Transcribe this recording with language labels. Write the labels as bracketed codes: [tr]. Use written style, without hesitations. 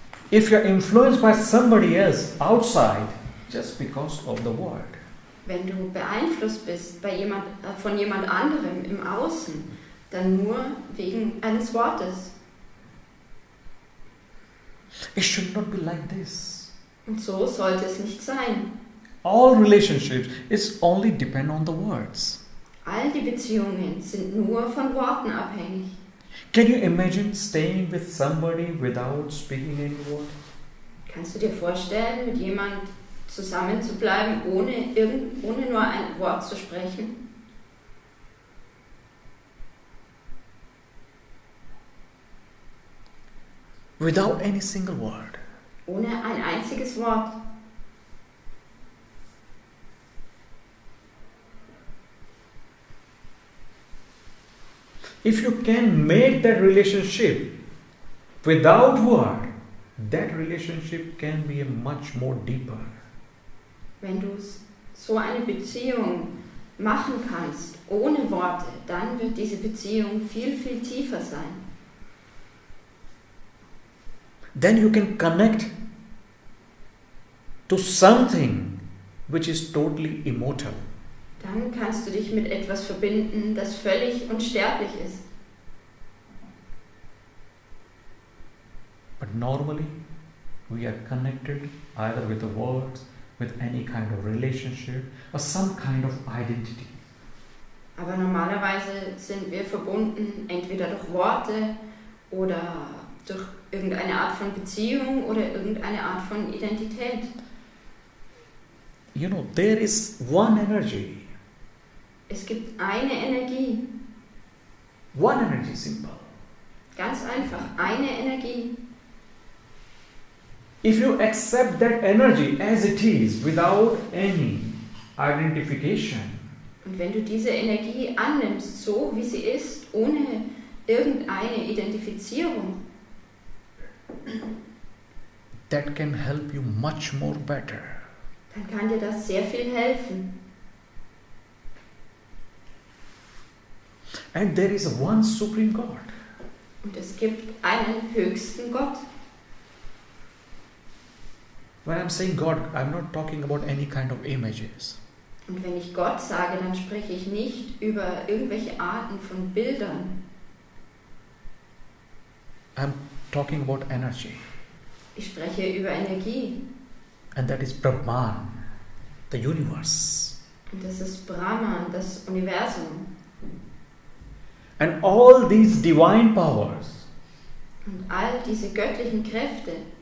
[en] If you're influenced by somebody else outside just because of the word, [de] Wenn du beeinflusst bist von jemand anderem im Außen, dann nur wegen eines Wortes. [en] it should not be like this. [de] Und so sollte es nicht sein. [en] All relationships is only depend on the words. [de] All die Beziehungen sind nur von Worten abhängig. [en] Can you imagine staying with somebody without speaking any word? [de] Kannst du dir vorstellen, mit jemand zusammen zu bleiben, ohne nur ein Wort zu sprechen? [en] Without any single word. [de] Ohne ein einziges Wort. [en] If you can make that relationship without word, that relationship can be a much more deeper. [de] Wenn du so eine Beziehung machen kannst, ohne Worte, dann wird diese Beziehung viel, viel tiefer sein. [en] Then you can connect to something which is totally immortal. [de] Dann kannst du dich mit etwas verbinden, das völlig unsterblich ist. [en] But normally, we are connected either with the words, with any kind of relationship, or some kind of identity. [de] Aber normalerweise sind wir verbunden entweder durch Worte oder durch irgendeine Art von Beziehung oder irgendeine Art von Identität. [en] You know, there is one energy. [de] Es gibt eine Energie, [en] One energy, simple. [de] ganz einfach, eine Energie. [en] If you accept that energy as it is, without any identification, [de] Und wenn du diese Energie annimmst, so wie sie ist, ohne irgendeine Identifizierung, [en] that can help you much more better. [de] dann kann dir das sehr viel helfen. [en] And there is one supreme God. [de] Und es gibt einen höchsten Gott. [en] When I'm saying God, I'm not talking about any kind of images. [de] Und wenn ich Gott sage, dann spreche ich nicht über irgendwelche Arten von Bildern. [en] I'm talking about energy. [de] Ich spreche über Energie. [en] And that is Brahman, the universe. [de] Und das ist Brahman, das Universum. [en] And all these divine powers [de] Und all diese göttlichen Kräfte